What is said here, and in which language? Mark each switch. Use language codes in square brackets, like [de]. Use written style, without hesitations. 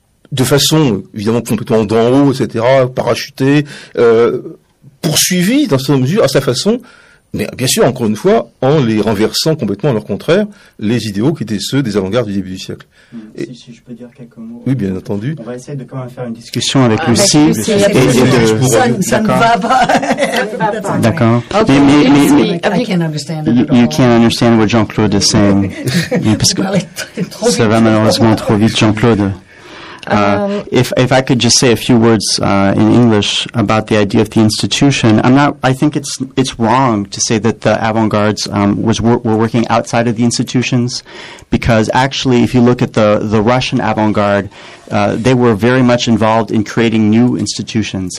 [fr] de façon évidemment complètement d'en haut, etc., parachuté, poursuivi dans une mesure à sa façon, mais bien sûr, encore une fois, en les renversant complètement à leur contraire, les idéaux qui étaient ceux des avant-gardes du début du siècle. Mmh. Si je peux dire quelques mots. Oui, bien entendu. On va essayer de quand même faire une discussion avec Lucie. Ça ne va pas. D'accord. [en] Okay. You can understand what Jean-Claude is saying. [fr] Parce que ça va malheureusement trop vite, Jean-Claude. [en] If I could just say a few words in English about the idea of the institution, I think it's wrong to say that the avant-garde were working outside of the institutions, because actually, if you look at the Russian avant-garde, they were very much involved in creating new institutions.